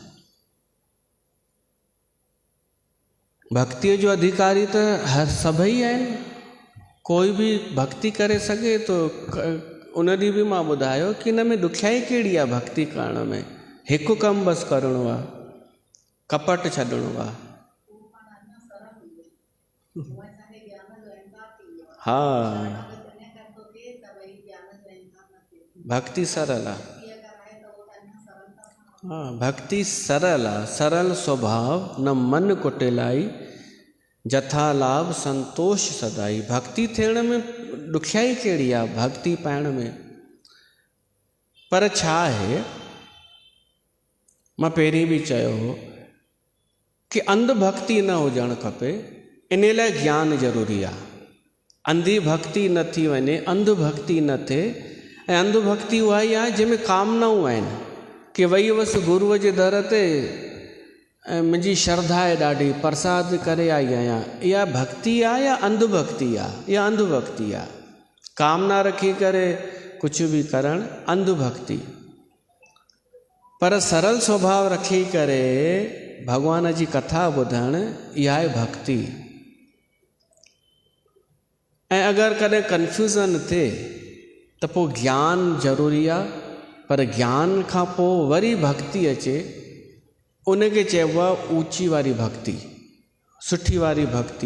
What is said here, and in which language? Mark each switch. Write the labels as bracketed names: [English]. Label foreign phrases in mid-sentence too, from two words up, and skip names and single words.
[Sindhi] भक्तीअ जो अधिकारी त हर सभई आहिनि, कोई बि भक्ति करे सघे थो। उन ॾींहुं बि मां ॿुधायो कि हिन में ॾुखियाई कहिड़ी आहे भक्ति करण में? हिकु कमु बसि करिणो आहे, कपट छॾिणो आहे। हा, भक्ति सरल आहे। हाँ, भक्ति सरल आहे। [Awadhi] सरल स्वभाव न मन कुटिलाई, जथा लाभ संतोष सदाई। [Sindhi] भक्ति थियण में ॾुखियाई कहिड़ी आहे भक्ति पाइण में? पर छा आहे, मां पहिरीं बि चयो हो कि अंधभक्ति न हुजणु खपे, इन लाइ ज्ञान ज़रूरी आहे। अंधी भक्ति न थी वञे, अंधभक्ति न थिए। ऐं अंधभक्ति उहा ई आहे जंहिंमें कामनाऊं आहिनि कि वई हुअसि गुरूअ जे दर ते ऐं मुंहिंजी श्रद्धा आहे ॾाढी, प्रसाद करे आई आहियां। इहा भक्ति आहे या अंधभक्ति आहे? इहा अंधभक्ति आहे। कामना रखी करे कुझु बि करणु अंधभक्ति। पर सरल स्वभाव रखी करे भॻवान जी कथा ॿुधणु इहा आहे भक्ति। ऐं अगरि कॾहिं कन्फ्यूज़न थिए त पोइ ज्ञान ज़रूरी आहे, पर ज्ञान खां पोइ वरी भक्ति अचे, उनखे चइबो आहे ऊची वारी भक्ति, सुठी वारी भक्ति।